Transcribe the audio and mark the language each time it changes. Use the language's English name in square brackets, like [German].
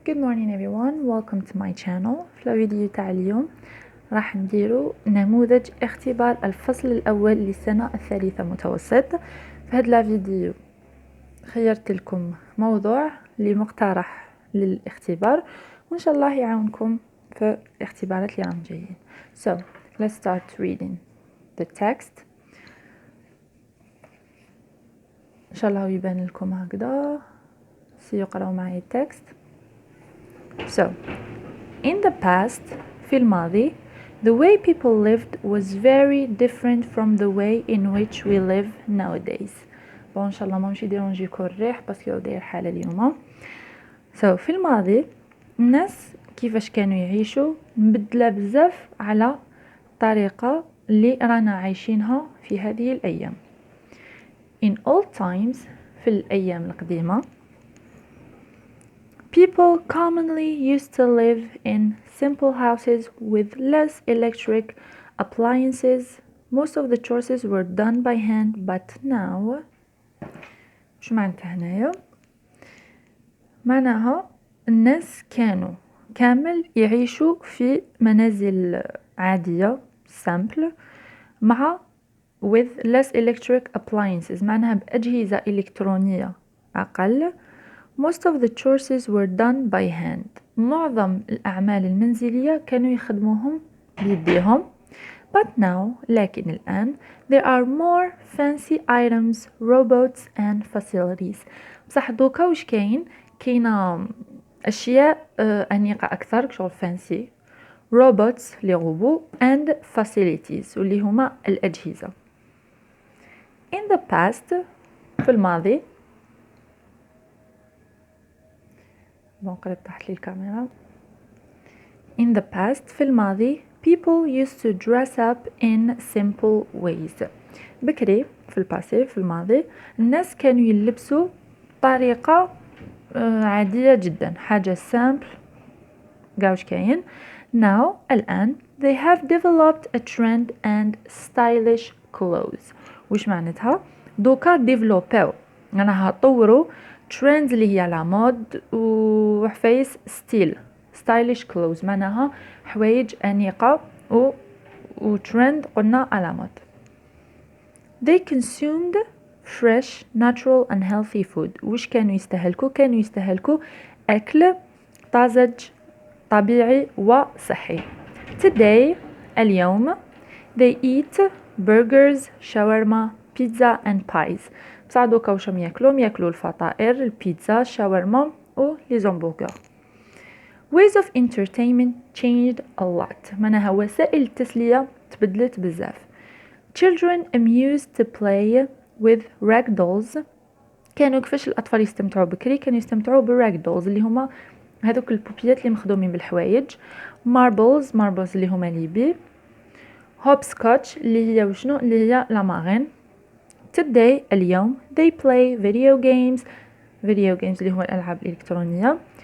[English] Good morning everyone, welcome to my channel. [Arabic] في الفيديو تاع اليوم راح نديرو نموذج اختبار الفصل الأول للسنة الثالثة متوسط. في هذا الفيديو خيرت لكم موضوع اللي مقترح للاختبار وإن شاء الله يعاونكم في الاختبارات اللي راهم جايين. [English] So let's start reading the text. [Arabic] إن شاء الله يبان لكم هكذا سيقرأوا معي التكست. [English] So, in the past, [Arabic] في الماضي, [English] the way people lived was very different from the way in which we live nowadays. [Arabic] bon إن شاء الله ما نمشي يديرونجيكو الريح باسكو داير حالة اليوم. So, في الماضي الناس كيفاش كانوا يعيشوا مبدلة بزاف على الطريقة اللي رانا عايشينها في هذه الأيام. [English] In old times, [Arabic] في الأيام القديمة, [English] people commonly used to live in simple houses with less electric appliances. Most of the chores were done by hand, but now [Arabic] شو معناتها هنايا؟ معناها الناس كانوا كامل يعيشوا في منازل عادية simple مع [English] with less electric appliances [Arabic] معناها بأجهزة إلكترونية أقل. [English] Most of the chores were done by hand. [Arabic] معظم الأعمال المنزلية كانوا يخدموهم بيديهم. [English] But now, [Arabic] لكن الآن, [English] there are more fancy items, robots and facilities. [Arabic] بصح دوكا وش كاينة أشياء أنيقة أكثر شغل fancy, robots لي غوبو [English] and facilities [Arabic] واللي هما الأجهزة. [English] In the past, [Arabic] في الماضي, بنقلب تحت لي الكاميرا. [English] In the past, [Arabic] في الماضي, [English] people used to dress up in simple ways. [Arabic] بكري في الباسي في الماضي الناس كانوا يلبسوا بطريقة عادية جدا حاجة simple قاوش كاين. [English] Now الآن they have developed a trend and stylish clothes. [Arabic] وش معناتها؟ دوكا ديفلوباو معناها طوروا trends اللي هي على مود وحفايس [English] stylish clothes [Arabic] معناها حوايج أنيقة و trend قلنا على مود. [English] They consumed fresh, natural and healthy food. [Arabic] وش كانوا يستهلكوا أكل طازج طبيعي وصحي. [English] Today اليوم they eat burgers, shawarma, pizza and pies. [Arabic] بصح دوكا واش ياكلوا الفطائر البيتزا الشاورما و لي زامبورغر. [English] Ways of entertainment changed a lot. [Arabic] معناها وسائل التسلية تبدلت بزاف. [English] Children amused to play with rag dolls. [Arabic] كانوا كيفاش الأطفال يستمتعوا بكري كانوا يستمتعوا بالراج دولز اللي هما هذوك البوبيات اللي مخدومين بالحوايج. marbles اللي هما ليبي. hopscotch اللي هي وشنو اللي هي لامارين. [English] Today اليوم they play video games [Arabic] اللي هو الألعاب الإلكترونية.